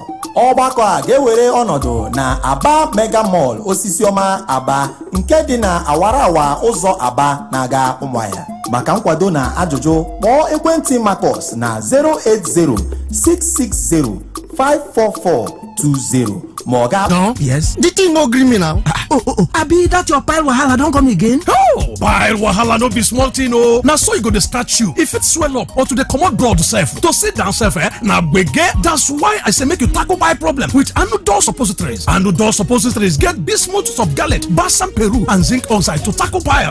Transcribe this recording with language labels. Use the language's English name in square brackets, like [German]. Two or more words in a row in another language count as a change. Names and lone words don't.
[Igbo] Ọgbakọ a ga-ewere ọnọdụ na Aba Mega Mall Osisiọma Aba nke dị na awarawa ụzọ Aba na-aga Ụmụahịa. Maka nkwado na ajụjụ kpọọ ekwentị Marcus na 080-660-54420 ma ọ ga [Nigerian Pidgin] Yes. The thing no gree me now. Abi that your pile wahala don come again? Oh, pile wahala no be small thing oh. Na so e go dey start you. If it swell up or to dey comot blood sef, to sit down sef na gbege. That's why I say make you tackle pile problem with Anudol suppositories. Anudol suppositories get bismuth subgalate, balsam peru and zinc oxide to tackle pile.